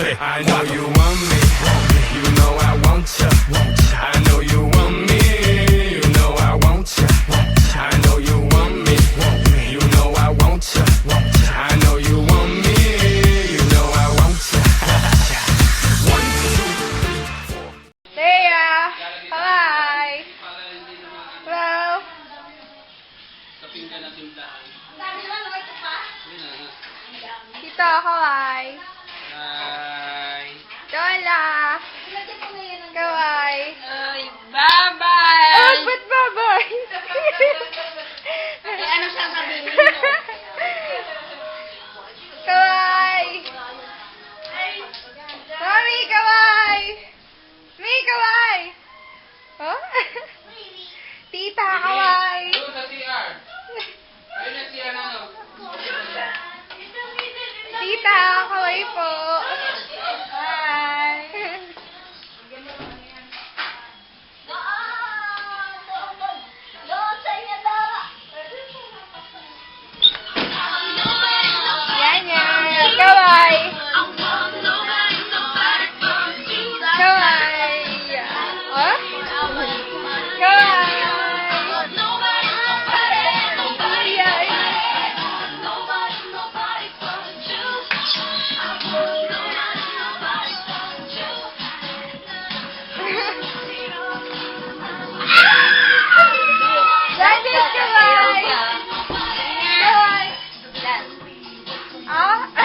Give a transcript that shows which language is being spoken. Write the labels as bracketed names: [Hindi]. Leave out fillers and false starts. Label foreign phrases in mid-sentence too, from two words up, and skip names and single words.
[English] I know you want me. You know I want you. I know you want me. You know I want you. I know you want me. You know I want you. I know you want me. You know I want you. 1, 2, 3, 4. Leia, hi. Hello. Tito, hi. [Japanese] Lola. Kawai. [English] Bye-bye! [Filipino] Oh, ba't bye-bye? Ano sasabihin mo? [Japanese] Kawai. Mami, kawai. Mi, kawai. Oh? Tita, kawai. [Filipino] Doon sa CR. Ayun na CR na, no? Tita, kawai po. Hi. Yan yan. [Japanese] Kawai. Kawai. Oh? Kawai. [Filipino] Yan. [English] That is kawai. [Japanese] Kawai. Ah?